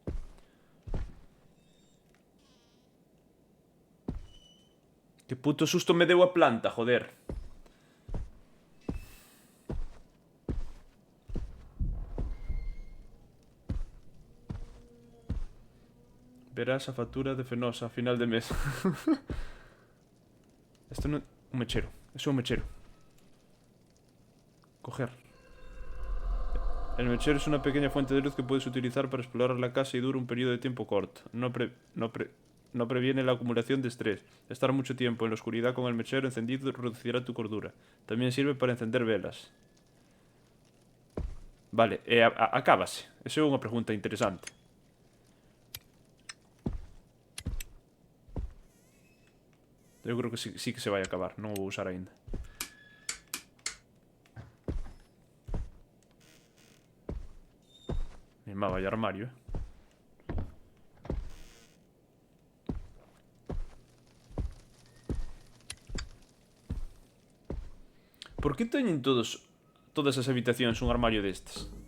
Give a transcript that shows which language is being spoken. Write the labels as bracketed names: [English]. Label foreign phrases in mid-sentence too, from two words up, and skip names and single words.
[Galician] Que puto susto me deu a planta, joder. Verás a factura de Fenosa a final de mes. [Spanish] Esto no... Un mechero. Eso es un mechero. Coger. El mechero es una pequeña fuente de luz que puedes utilizar para explorar la casa y dura un periodo de tiempo corto. No previene la acumulación de estrés. Estar mucho tiempo en la oscuridad con el mechero encendido reducirá tu cordura. También sirve para encender velas. Vale, [Galician] acábase. Esa é unha pregunta interesante. Eu creo que sí que se vai acabar. Non o vou usar aínda. Mi má, vai armario, Por que teñen todas as habitacións un armario destes?